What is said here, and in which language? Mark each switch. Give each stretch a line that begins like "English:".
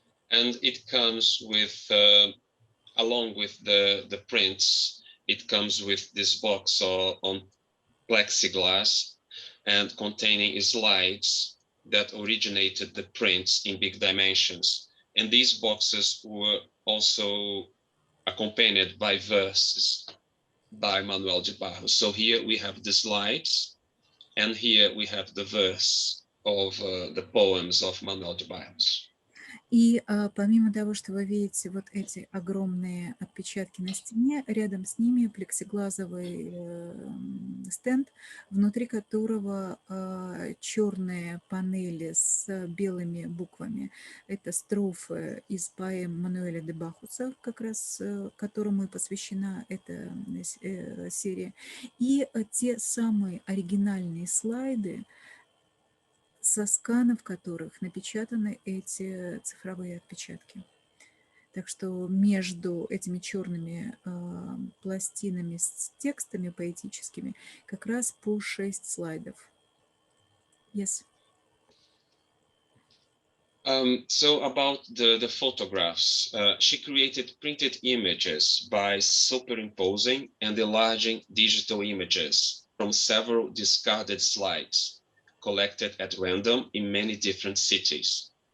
English: And it comes with, along with the prints, it comes with this box on plexiglass and containing slides that originated the prints in big dimensions. And these boxes were also accompanied by verses by Manuel de Barros. So here we have the slides, and here we have the verse of the poems of Manuel de Barros.
Russian: И помимо того, что вы видите вот эти огромные отпечатки на стене, рядом с ними плексиглазовый стенд, внутри которого черные панели с белыми буквами. Это строфы из поэм Мануэля де Бахуса, как раз которому и посвящена эта серия. И те самые оригинальные слайды, со сканов которых напечатаны эти цифровые отпечатки. Так что между этими черными пластинами с текстами поэтическими как раз по 6 слайдов.
English: Yes. So about the photographs, she created printed images by superimposing and enlarging digital images from several discarded slides collected at random in many different cities.